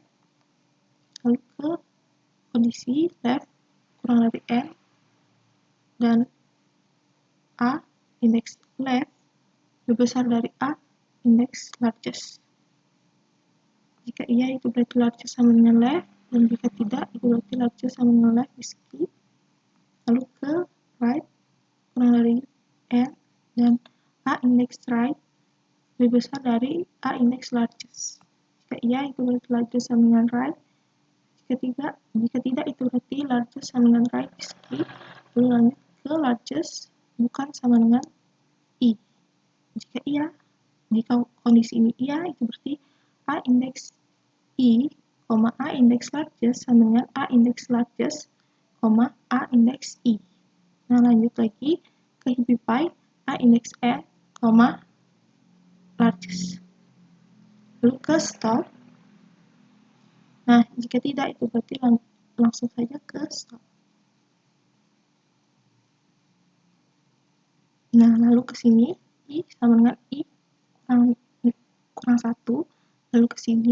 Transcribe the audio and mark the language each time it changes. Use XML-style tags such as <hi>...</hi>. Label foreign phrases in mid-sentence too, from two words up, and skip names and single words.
<id>Lalu ke kondisi left kurang dari n dan a indeks left lebih besar dari a indeks largest. Jika iya itu berarti largest sama dengan left, dan jika tidak itu berarti largest sama dengan left, di skip. Lalu ke right kurang dari n dan a indeks right lebih besar dari a indeks largest. Jika iya itu berarti largest sama dengan right, jika tidak itu berarti largest sama dengan right, di skip. Lalu lanjut ke largest bukan sama dengan i. Jika kondisi ini iya itu berarti a indeks i, a indeks largest sama dengan a indeks largest, a indeks i. Nah, lanjut lagi ke heapify a indeks n, largest. Lalu ke stop. Nah, jika tidak itu berarti langsung saja ke stop. Nah, lalu ke sini i sama dengan i kurang 1, lalu ke sini.</id>